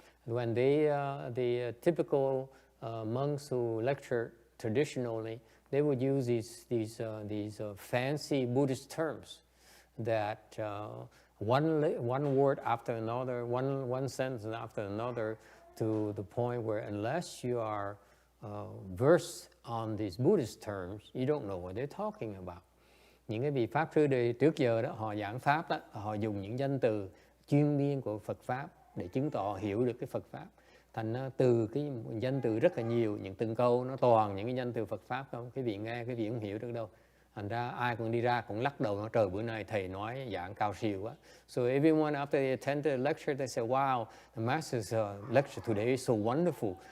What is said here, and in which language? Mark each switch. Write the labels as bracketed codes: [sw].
[en] When the typical monks who lecture traditionally, they would use these fancy Buddhist terms that one word after another, one sentence after another, to the point where unless you are versed on these Buddhist terms, you don't know what they're talking about. [vi] Những cái vị pháp sư đời trước giờ đó, họ giảng pháp đó, họ dùng những danh từ chuyên biên của Phật pháp để chứng tỏ hiểu được cái Phật pháp. Thành từ cái danh từ rất là nhiều, những từng câu nó toàn những cái danh từ Phật pháp không. Cái vị nghe, cái vị không hiểu được đâu. Thành ra ai cũng đi ra cũng lắc đầu nói trời bữa nay thầy nói giảng cao siêu quá. [en] So everyone after they attended the lecture, they say, wow, the master's lecture today is so wonderful.